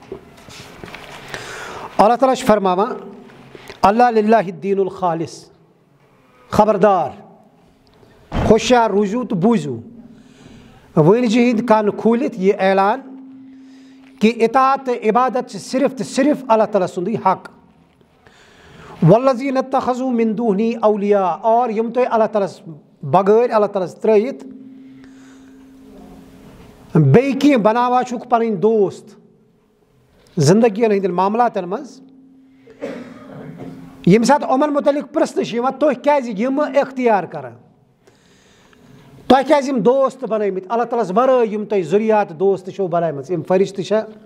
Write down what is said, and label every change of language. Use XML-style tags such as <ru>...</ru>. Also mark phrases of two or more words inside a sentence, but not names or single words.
<ks>اللہ تعالیٰ چھُ فرماوان</ks> <ar>اللہ للہ الدین الخالص</ar> <ks>خبردار ہوشیار روٗزِو تہٕ بوٗزِو وٲنجہِ ہٕنٛدۍ کن کھوٗلِتھ یہِ اعلان کہ اطاعت تہٕ عبادت چھِ صرف تہٕ صرف اللہ تعالیٰ سُنٛدُے حق</ks> <ar>والذین اتخذوا من دونہ اولیاء</ar> <ks>اور یِم تُہۍ اللہ تعالیٰ ہس بغٲر اللہ تعالیٰ ہس ترٲیِتھ بیٚیہِ کینٛہہ بناوان چھُکھ پنٕنۍ دوست زندگی ہٕنٛدٮ۪ن معاملاتن منٛز ییٚمہِ ساتہٕ یِمن متعلق پرژھنہٕ چھِ یِوان تُہۍ کیازِ یِمہٕ اختیار کران تۄہہِ کیازِ یِم دوست بنٲومٕتۍ اللہ تعالیٰ ہس ورٲے یِم تۄہہِ ذُریات دوست چھو بنٲومٕژ یِم فرشتہٕ چھا</ks>